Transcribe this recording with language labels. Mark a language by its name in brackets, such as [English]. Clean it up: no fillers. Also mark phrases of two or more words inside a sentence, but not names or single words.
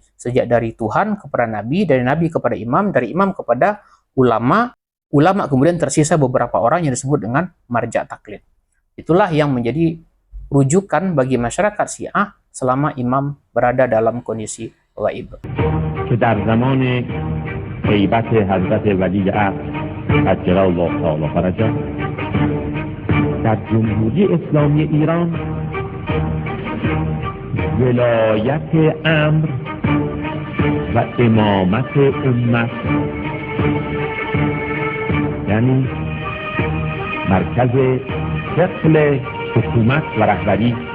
[Indonesian] Sejak dari Tuhan kepada Nabi, dari Nabi kepada imam, dari imam kepada ulama, ulama kemudian tersisa beberapa orang yang disebut dengan [Arabic] مرجع تقليد. [Indonesian] Itulah yang menjadi rujukan bagi masyarakat Syiah selama imam berada dalam kondisi gaib. [Persian] که در زمان غیبت حضرت ولی عهد [Arabic] عجل الله تعالی فرجه [Persian] در جمهوری اسلامی ایران ولایت امر و امامت امت یعنی مرکز ثقل حکومت و رهبری